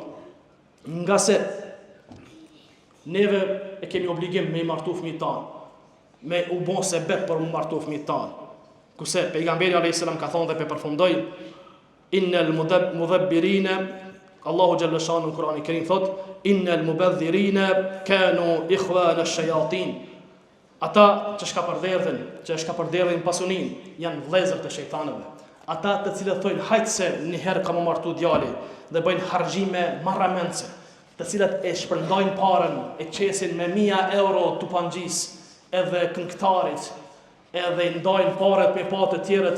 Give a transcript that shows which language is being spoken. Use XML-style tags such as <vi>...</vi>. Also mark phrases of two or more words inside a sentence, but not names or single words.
<sq>Nga se neve e kemi obligim me i martu fëmijët tanë, me u bon sebeb për u martu fëmijët tanë. Kurse pejgamberi</sq> <ar>عليه السلام</ar> <sq>ka thonë dhe pe përfundoi,</sq> <ar>إن المذبرين,</ar> <sq>Allahu xhaleshanu në Kur'anin e Kerim thot,</sq> <ar>إن المبذرين كانوا إخوان الشياطين.</ar> <sq>Ata që shkapërderdhin, që shkapërderdhin pasunin, janë vëllezër të shejtanëve. Ata të cilët thojnë hajt se një herë kam martu djali dhe bëjnë harxhime marramendse, të cilët e shpërndajnë parën, e qesin me 1000 euro tupangjis, edhe këngëtarit, edhe i ndajnë parët me pa të tjerët.</sq>